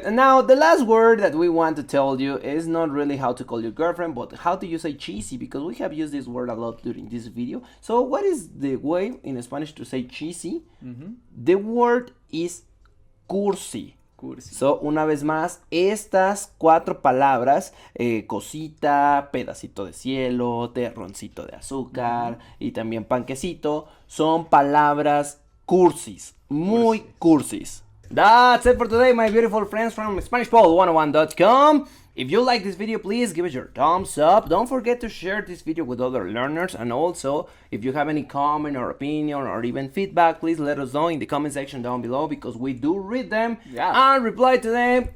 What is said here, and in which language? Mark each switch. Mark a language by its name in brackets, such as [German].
[English] And now the last word that we want to tell you is not really how to call your girlfriend, but how do you say cheesy, because we have used this word a lot during this video. So what is the way in Spanish to say cheesy? The word is cursi. [Spanish] So, una vez más, estas 4 palabras, cosita, pedacito de cielo, terroncito de azúcar y también panquecito, son palabras cursis, muy cursis. [English] That's it for today, my beautiful friends from SpanishPod101.com. If you like this video, please give it your thumbs up. Don't forget to share this video with other learners. And also, if you have any comment or opinion or even feedback, please let us know in the comment section down below, because we do read them and reply to them.